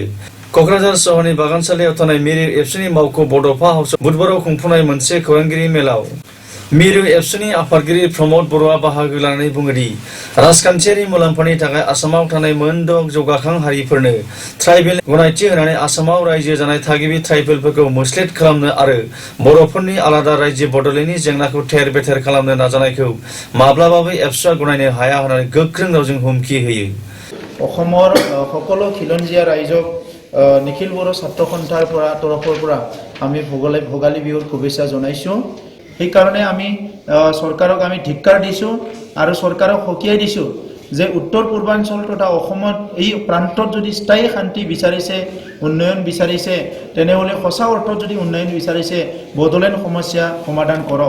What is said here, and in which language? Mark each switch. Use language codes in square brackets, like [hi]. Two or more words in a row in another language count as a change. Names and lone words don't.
[brx] क'क्राझार सहरनि बागानसालियाव थानाय मिरु एबसुनि मावख' बड'फा हाउसआव बुधबाराव खुंफुंनाय मोनसे खौरांगिरि मेलाव मिरु एबसुनि आफादगिरि प्रमद बर'आ बाहागो लानानै बुङोदि राजखान्थियारि मुलाम्फानि थाखाय आसामाव थानाय मोनद' जौगाखां हारिफोरनो ट्राइबेल गनायथि होनानै आसामाव रायजो जानाय थागिबि ट्राइबेलफोरखौ मोस्लेट खालामनो आरो बर'फोरनि आलादा रायजो बड'लेण्डनि जेंनाखौ थेर-बेथेर खालामनो नाजानायखौ माब्लाबाबो एबसुआ गनायनो हाया होननानै गोख्रों रावजों हुमखि होयो। [as] অসমৰ সকলো খিলঞ্জীয়া ৰাইজক নিখিল বড়ো ছাত্ৰ সন্থাৰ তৰফৰ পৰা আমি ভোগালী বিহুৰ শুভেচ্ছা জনাইছোঁ। সেইকাৰণে আমি চৰকাৰক আমি ধিক্কাৰ দিছোঁ আৰু চৰকাৰক সকীয়াই দিছোঁ যে উত্তৰ পূৰ্বাঞ্চল তথা অসমত এই প্ৰান্তত যদি স্থায়ী শান্তি বিচাৰিছে, উন্নয়ন বিচাৰিছে, তেনেহ'লে সঁচা অৰ্থত যদি উন্নয়ন বিচাৰিছে বডোলেণ্ড সমস্যা সমাধান কৰক।